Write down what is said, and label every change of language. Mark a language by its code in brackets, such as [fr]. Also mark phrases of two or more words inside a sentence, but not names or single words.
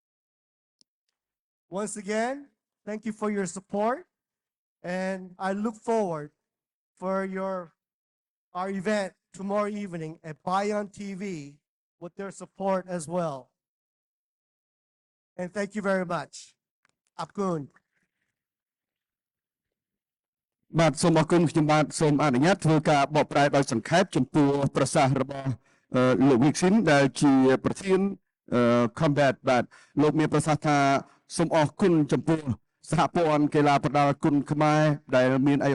[en] Once again, thank you for your support, and I look forward for our event tomorrow evening at Bayon TV with their support as well. And thank you very much. Apkun. [km] បាទសូមអរគុណខ្ញុំបាទសូមអនុញ្ញាតធ្វើការបកប្រែដោយសង្ខេបចំពោះប្រសាសន៍របស់លោក Rickson ដែលជាប្រធានCombat បាទលោកមានប្រសាសន៍ថាសូមអរគុណចំពោះសហព័ន្ធកីឡាប្រដាល់គុណខ្មែរដែលមានឯកឧ